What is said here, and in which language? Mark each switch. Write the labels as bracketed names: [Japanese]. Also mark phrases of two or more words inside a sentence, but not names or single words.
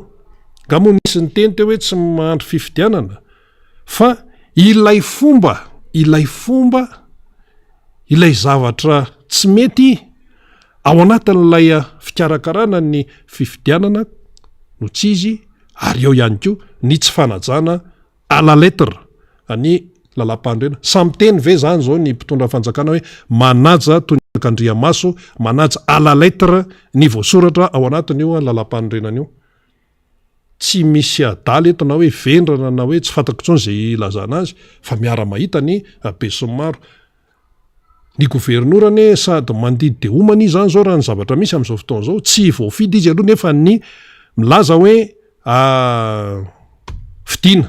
[Malagasy] Nga moa nisy ny teny teo hoe tsy mahandro fifidianana. Fa ilay fomba, ilay zavatra tsy mety ao anatin'ilay fikarakarana ny fifidianana no tsy izy, ary eo ihany koa ny tsy fanajana [French] à la lettre [Malagasy] ny lalam-panorenana. Samy teny ve zany zao ny mpitondra fanjakana hoe manaja toy ny Andriamaso, manaja [French] à la lettre [Malagasy] ny voasoratra ao anatin'io lalam-panorenana io. Tsy misy adaly eto na hoe vendrana na hoe tsy fatako tsony zay ilazana azy, fa miara mahita ny besinimaro. Ny governorane sady mandidy de homana izy zany zao raha ny zavatra misy amin'izao fotoana zao, tsy voafidy izy aloha nefa ny milaza hoe fidiana.